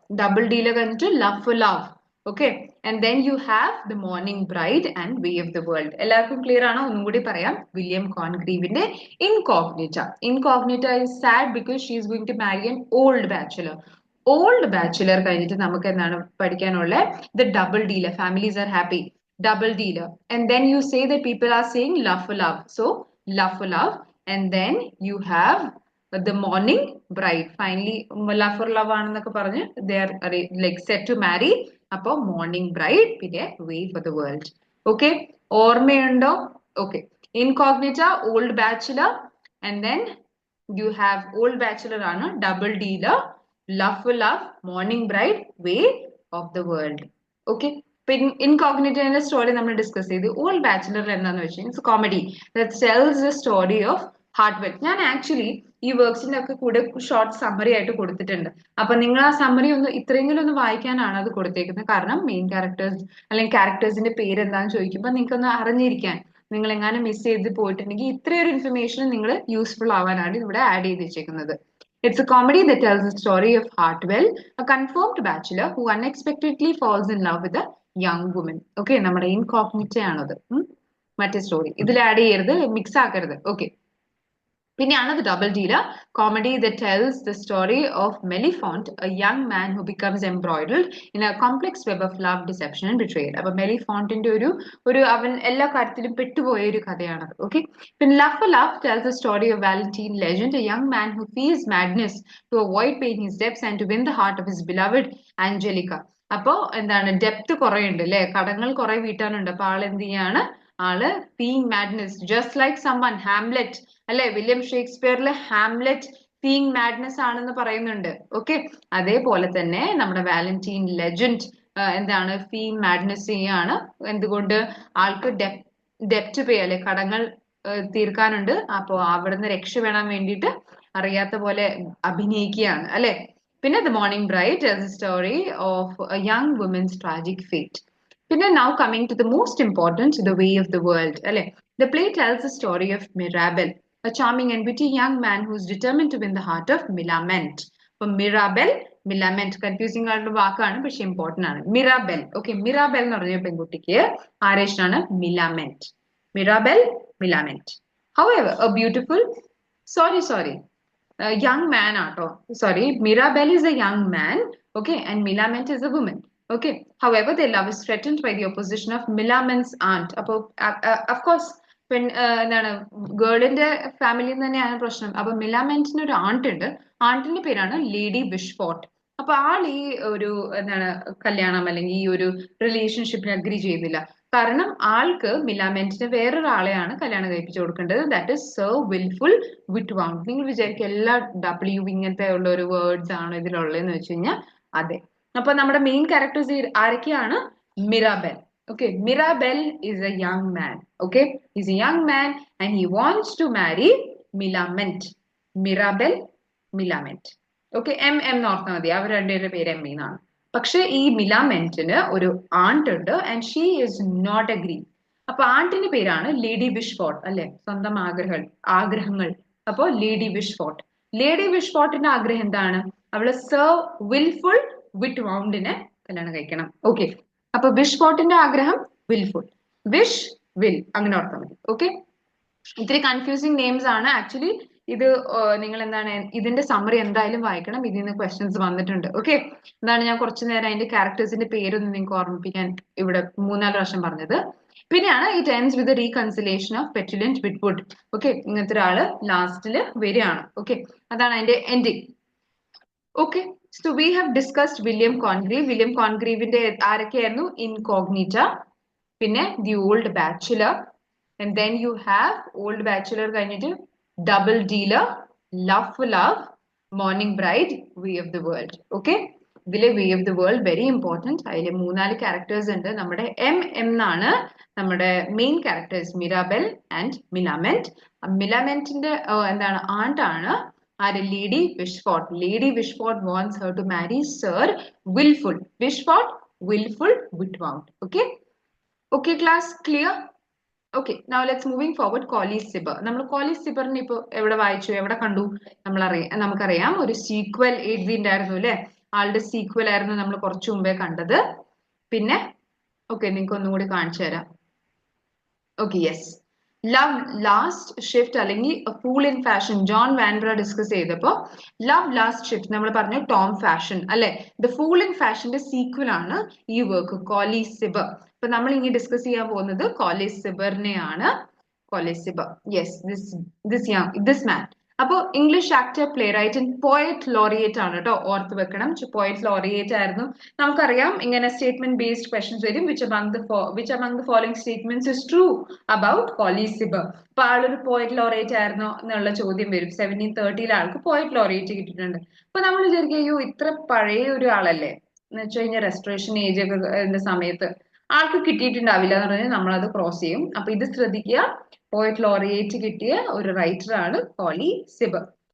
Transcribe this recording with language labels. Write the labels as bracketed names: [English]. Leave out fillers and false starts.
[English] Double dealer കഴിഞ്ഞിട്ട് love for love. Okay, and then you have the morning bride and way of the world. [Malayalam] എല്ലാവർക്കും clear ആണോ? ഒന്നും കൂടി പറയാം. [English] William കോൺഗ്രീവിന്റെ Incognita. Incognita is sad because she is going to marry an old bachelor. [Malayalam] Old bachelor കഴിഞ്ഞിട്ട് നമുക്ക് എന്താണ് പഠിക്കാനുള്ളത്? The double dealer. [English] Families are happy, double dealer. And then you say that people are saying love for love. So love for love. And then you have the morning bride. Finally, love for love [Malayalam] ആണെന്നൊക്കെ പറഞ്ഞ് [English] they are like set to marry. [Malayalam] അപ്പോൾ morning bride, പിന്നെ way for the world. Okay, ഓർമ്മയുണ്ടോ? [English] Okay, incognita, old bachelor. And then you have old bachelor ആണ്, double dealer, love for love, morning bride, way of the world. Okay, [Malayalam] ഇൻകോഗ്നിറ്റോന്റെ story നമ്മൾ discuss ചെയ്തു. Old bachelor എന്താന്ന് വെച്ചാൽ [English] It's comedy that tells the story of Heartwell. [Malayalam] ഞാൻ actually ഈ വർക്ക്സിന്റെ ഒക്കെ കൂടെ short summary ആയിട്ട് കൊടുത്തിട്ടുണ്ട്. അപ്പൊ നിങ്ങൾ ആ സമ്മറി ഒന്ന് ഇത്രയെങ്കിലും ഒന്ന് വായിക്കാനാണ് അത് കൊടുത്തേക്കുന്നത്. കാരണം മെയിൻ ക്യാരക്ടേഴ്സ് അല്ലെങ്കിൽ ക്യാരക്ടേഴ്സിന്റെ പേര് എന്താണെന്ന് ചോദിക്കുമ്പോൾ നിങ്ങൾക്ക് ഒന്ന് അറിഞ്ഞിരിക്കാൻ, നിങ്ങൾ എങ്ങാനും മിസ് ചെയ്ത് പോയിട്ടുണ്ടെങ്കിൽ ഇത്രയൊരു ഇൻഫർമേഷൻ നിങ്ങൾ യൂസ്ഫുൾ ആവാനാണ് ഇവിടെ ആഡ് ചെയ്ത് വെച്ചേക്കുന്നത്. [English] It's a comedy that tells the story of Hartwell, a confirmed bachelor who unexpectedly falls in love with a young woman. [Malayalam] Okay, നമ്മുടെ ഇൻകോഗ്നിറ്റ ആണത്. മറ്റേ സ്റ്റോറി ഇതിൽ ആഡ് ചെയ്യരുത്, മിക്സ് ആക്കരുത്. [English] Okay, പിന്നെയാണ് the double dealer, comedy the tells the story of Mellefont, a young man who becomes embroidered in a complex web of love, deception and betrayal. [Malayalam] അപ്പൊ മെലിഫോണ്ടിന്റെ ഒരു അവൻ എല്ലാ കാര്യത്തിലും പെട്ടുപോയ ഒരു കഥയാണത്. [English] Okay, പിന്നെ love for love tells the story of Valentine Legend, a young man who feels madness to avoid paying his debts and to win the heart of his beloved Angelica. [Malayalam] അപ്പോ എന്താണ്, depth കുറെ ഉണ്ട് അല്ലെ, കടങ്ങൾ കുറെ വീട്ടാനുണ്ട്. അപ്പൊ ആൾ എന്ത് ചെയ്യാണ്, ആള് ഫീയിങ് madness just like someone, Hamlet അല്ലെ, വില്യം ഷേക്സ്പിയറിലെ ഹാംലെറ്റ് ഫീയിങ് മാഡ്നസ് ആണെന്ന് പറയുന്നുണ്ട്. ഓക്കെ, അതേപോലെ തന്നെ നമ്മുടെ വാലന്റീൻ ലെജൻഡ് എന്താണ്, ഫീയിങ് മാഡ്നസ് ചെയ്യാണ്. എന്തുകൊണ്ട്? ആൾക്ക് ഡെപ്റ്റ് പേ അല്ലെ, കടങ്ങൾ തീർക്കാനുണ്ട്. അപ്പോ അവിടുന്ന് രക്ഷപ്പെടാൻ വേണ്ടിയിട്ട് അറിയാത്ത പോലെ അഭിനയിക്കുകയാണ് അല്ലെ. [English] പിന്നെ the morning bride tells the story of a young woman's tragic fate. പിന്നെ now coming to the most important, the way of the world അല്ലെ. The play tells the story of Mirabel, a charming and witty young man who is determined to win the heart of Millamant. [Malayalam] അപ്പൊ മിറാബെൽ, മിലാമെന്റ് confusing ആയിട്ടുള്ള വാക്കാണ്, പക്ഷെ important ആണ്. മിറാബെൽ. Okay, മിറാബെൽ എന്ന് പറഞ്ഞ പെൺകുട്ടിക്ക് ആരെ ഇഷ്ടമാണ്? മിലാമെന്റ്. മിറാബെൽ, മിലാമെന്റ്. [English] However, a beautiful, sorry, young man ആട്ടോ. Sorry, Mirabel is a young man. Okay, and Millamant is a woman. Okay, however, their love is threatened by the opposition of Millament's aunt. [Malayalam] അപ്പോൾ of course എന്താണ്, ഗേളിന്റെ ഫാമിലിയിൽ നിന്ന് തന്നെയാണ് പ്രശ്നം. അപ്പൊ മിലാമെന്റിന് ഒരു ആണ്ട് ഉണ്ട്. ആണ്ടിന്റെ പേരാണ് ലേഡി വിഷ്ഫോർട്ട്. അപ്പൊ ആൾ ഈ ഒരു എന്താണ് കല്യാണം അല്ലെങ്കിൽ ഈ ഒരു റിലേഷൻഷിപ്പിന് അഗ്രി ചെയ്യുന്നില്ല. കാരണം ആൾക്ക് മിലാമെന്റിന് വേറൊരാളെയാണ് കല്യാണം കഴിപ്പിച്ചു കൊടുക്കേണ്ടത്. That is sir wilful വിറ്റ്വാങ്. നിങ്ങൾ വിചാരിക്കും എല്ലാ ഡബ്ല്യു ഇങ്ങനത്തെ ഉള്ള ഒരു വേർഡ്സ് ആണ് ഇതിലുള്ളതെന്ന് വെച്ച് കഴിഞ്ഞാൽ അതെ. അപ്പൊ നമ്മുടെ മെയിൻ ക്യാരക്ടേഴ്സ് ആരൊക്കെയാണ്? മിറാബെൽ. [English] Okay, Mirabel is a young man. Okay, he's a young man and he wants to marry [Malayalam] മിലാമെന്റ്. മിറാബെൽ, മിലാമെന്റ്. Okay, M എന്ന് ഓർത്താൽ മതി, അവർ രണ്ടുപേരുടെ പേര് എം എന്നാണ്. പക്ഷെ ഈ മിലാമെന്റിന് ഒരു ആണ്ട് ഉണ്ട് [English] And she is not agree. [Malayalam] അപ്പൊ ആണ്ടിന്റെ പേരാണ് ലേഡി വിഷ്ഫോർട്ട്, അല്ലെ, സ്വന്തം ആഗ്രഹങ്ങൾ. അപ്പൊ ലേഡി വിഷ്ഫോർട്ട്. ലേഡി വിഷ്ഫോർട്ടിന്റെ ആഗ്രഹം എന്താണ്? അവള് സർ വിൽഫുൾ വിറ്റ്മൗണ്ടിനെ കല്യാണം കഴിക്കണം. ഓക്കെ, അപ്പൊ വിഷ്ഫോർട്ടിന്റെ ആഗ്രഹം വിൽഫുൾ. വിഷ്, വിൽ, അങ്ങനെ ഓർത്താൽ മതി. ഓക്കെ, ഇത്തിരി കൺഫ്യൂസിങ് നെയിംസ് ആണ് ആക്ച്വലി. ഇത് നിങ്ങൾ എന്താണ് ഇതിന്റെ സമ്മറി എന്തായാലും വായിക്കണം, ഇതിൽ നിന്ന് ക്വസ്റ്റ്യൻസ് വന്നിട്ടുണ്ട്. ഓക്കെ, എന്താണ് ഞാൻ കുറച്ചു നേരം അതിന്റെ ക്യാരക്ടേഴ്സിന്റെ പേരൊന്ന് നിങ്ങൾക്ക് ഓർമ്മിപ്പിക്കാൻ ഇവിടെ 3-4 പ്രാവശ്യം പറഞ്ഞത്. പിന്നെയാണ് [English] It ends with reconciliation of Petulant Witwoud. [Malayalam] Okay, ഇങ്ങനത്തെ ഒരാള് ലാസ്റ്റില് വരികയാണ്. [English] okay, [Malayalam] അതാണ് അതിന്റെ ending. [English] Okay, so we have discussed William Congreve. [Malayalam] William കോൺഗ്രീവിന്റെ ആരൊക്കെയായിരുന്നു? [English] Incognita, പിന്നെ the old bachelor, and then you have old bachelor കഴിഞ്ഞിട്ട് double dealer, love for love, morning bride, way of the world. [Malayalam] Okay, ഇതിലെ way of the world very important. അതിലെ 3-4 characters ഉണ്ട്. നമ്മുടെ M എന്നാണ് നമ്മുടെ main characters, മിറാബെൽ and മിലാമെന്റ്. മിലാമെന്റിന്റെ എന്താണ് ആണ്ടാണ് ആര്? Lady വിഷ്ഫോർട്ട്. [English] Lady Wishfort wants her to marry Sir Wilful Wishfort, Wilful Whitmount. Okay, okay class, clear? Okay, now let's moving forward. Colley Cibber. [Malayalam] നമ്മൾ കോലീസ് സിബറിനെ ഇപ്പൊ എവിടെ വായിച്ചു, എവിടെ കണ്ടു? നമുക്കറിയാം ഒരു സീക്വൽ എഴുതിണ്ടായിരുന്നു അല്ലെ, ആളുടെ സീക്വൽ ആയിരുന്നു നമ്മൾ കുറച്ചു മുമ്പേ കണ്ടത്. പിന്നെ ഓക്കെ, നിങ്ങൾക്ക് ഒന്നും കൂടി കാണിച്ചു തരാം. Okay, yes, love last shift അല്ലെങ്കിൽ fool in fashion John വാൻബ്ര discuss ചെയ്തപ്പോ ലവ് ലാസ്റ്റ് ഷിഫ്റ്റ് നമ്മൾ പറഞ്ഞു ടോം ഫാഷൻ അല്ലെ. ദ ഫൂൾ ഇൻ ഫാഷന്റെ സീക്വൽ ആണ് ഈ വർക്ക് കോലീസ് സിബർ. അപ്പൊ നമ്മൾ ഇനി ഡിസ്കസ് ചെയ്യാൻ പോകുന്നത് കോലീസ് സിബറിനെയാണ്. കോലീസ് സിബർ, യെസ്, ദിസ് മാൻ. അപ്പൊ English actor, play right and poet laureate ആണ് കേട്ടോ, ഓർത്ത് വെക്കണം. പോയറ്റ് ലോറിയേറ്റ് ആയിരുന്നു. നമുക്കറിയാം ഇങ്ങനെ സ്റ്റേറ്റ്മെന്റ് ബേസ്ഡ് ക്വസ്റ്റ്യൻസ് വരും. [English] Which among the following statements is true about Colley Cibber? [Malayalam] അപ്പൊ ആളൊരു പോയറ്റ് ലോറിയേറ്റ് ആയിരുന്നോ എന്നുള്ള ചോദ്യം വരും. 1730 ആൾക്ക് പോയറ്റ് ലോറിയേറ്റ് കിട്ടിയിട്ടുണ്ട്. അപ്പൊ നമ്മൾ വിചാരിക്കും, അയ്യോ ഇത്ര പഴയ ഒരു ആളല്ലേ, എന്ന് വെച്ച് കഴിഞ്ഞാൽ റെസ്റ്റോറേഷൻ ഏജ് ഒക്കെ സമയത്ത് ആൾക്ക് കിട്ടിയിട്ടുണ്ടാവില്ല എന്ന് പറഞ്ഞാൽ നമ്മളത് ക്രോസ് ചെയ്യും. അപ്പൊ ഇത് ശ്രദ്ധിക്കുക, പോയറ്റ് ലോറിയേറ്റ് കിട്ടിയ ഒരു റൈറ്റർ ആണ് കോലി സിബർ.